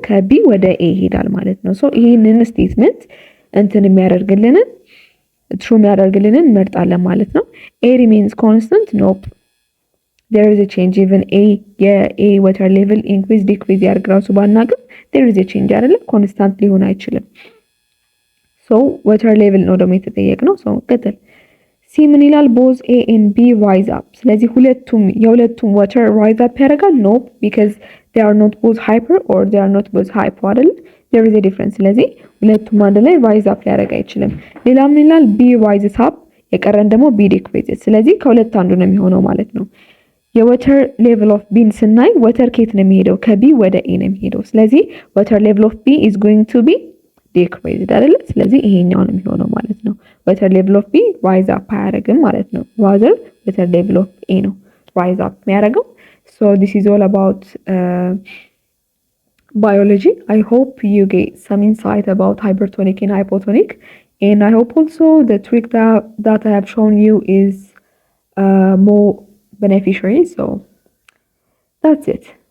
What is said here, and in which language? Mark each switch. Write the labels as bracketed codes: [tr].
[am] ከቢ ወደ ኤ ይሄዳል ማለት ነው። ሶ ይሄንን ስቴትመንት እንትን የሚያደርግልንን ትሩ የሚያደርግልንን እንመርጣለን ማለት ነው። ኤ ሪሜንስ ኮንስታንት ኖፕ [en] there is a change even a water level increase decrease [am] ያርግ ራሱ ባናቅም [en] there is a change [am] አይደለ? ኮንስታንት ሊሆን አይችልም። so water level ነው ደግሞ የተጠየቅነው። so ቀጥል ሲ ምን ይላል? [en] both a and b rise up። [am] ስለዚህ የሁለቱም [en] water rise up ያደርጋል? no because they are not both hyper or they are not both hypo አይደለ? there is a difference። [am] ስለዚህ ሁለቱም አንድ ላይ rise up ሊያደርግ አይችልም። ሌላ ምን ይላል? [en] b rises up [am] የቀረን ደግሞ [en] b decreases። [am] ስለዚህ ከሁለት አንዱ ነው የሚሆነው ማለት ነው። የወተር ሌቭል ኦፍ ቢን ስናይ ወተር ኬት ነው የሚሄደው? ከቢ ወደ ኤ ነው የሚሄደው። ስለዚህ ወተር ሌቭል ኦፍ ቢ [en] is going to be [am] ዲክሪዝድ አይደለ? ስለዚህ ይሄኛው ነው የሚሆነው ማለት ነው። ወተር ሌቭል ኦፍ ቢ ራይዝ አፕ አያደርግም ማለት ነው። ራዘር ወተር ሌቭል ኦፍ ኤ ነው ራይዝ አፕ የሚያደርገው። [en] ሶ ዲስ ኢዝ ኦል አባውት biology. I hope you get some insight about hypertonic and hypotonic, and I hope also the trick that I have shown you is more beneficiary. So that's it.